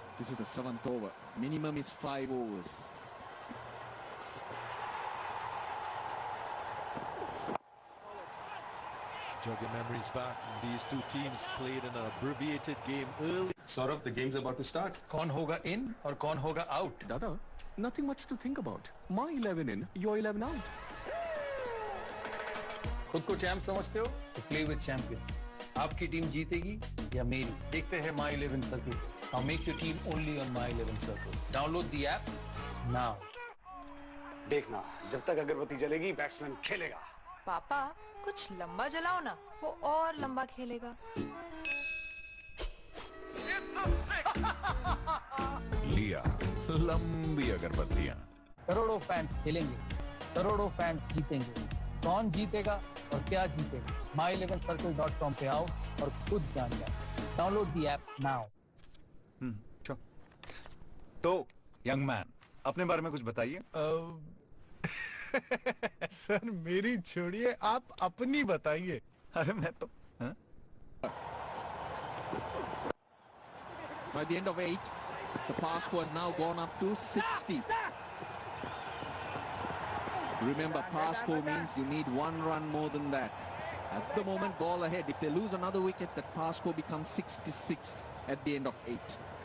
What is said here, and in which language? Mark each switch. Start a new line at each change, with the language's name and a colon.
English: This is the 7th over. Minimum is 5 overs. Jog your memories back. These two teams played in an abbreviated game early. Saurav, the game's about to start.
Hindi: कौन होगा in और कौन होगा out?
English: Dada, nothing much to think about. My 11 in, your 11 out.
Hindi: खुद को champ समझते हो तो
English: Play with champions.
Hindi: आपकी टीम जीतेगी या मेरी, देखते हैं माई 11 circle.
English: Now make your team only on my 11 circle. Download the app now.
Hindi: देखना, जब तक अगरबत्ती जलेगी बैट्समैन खेलेगा। पापा कुछ लंबा जलाओ ना, वो और लंबा खेलेगा। लिया लंबी अगरबत्तियां। करोड़ों फैंस खेलेंगे, करोड़ों फैंस जीतेंगे। कौन जीतेगा और क्या जीतेगा, my11circle.com पे आओ और खुद जान जाओ।
English: Download the app now.
Hindi: तो यंग मैन, अपने बारे में कुछ बताइए। सर मेरी छोड़िए, आप अपनी बताइए। अरे मैं तो
English: By the end of 8, the pass score has now gone up to 60. Remember, pass score means you need 1 run more than that. At the moment, ball ahead. If they lose another wicket, that pass score becomes 66 at the end of 8.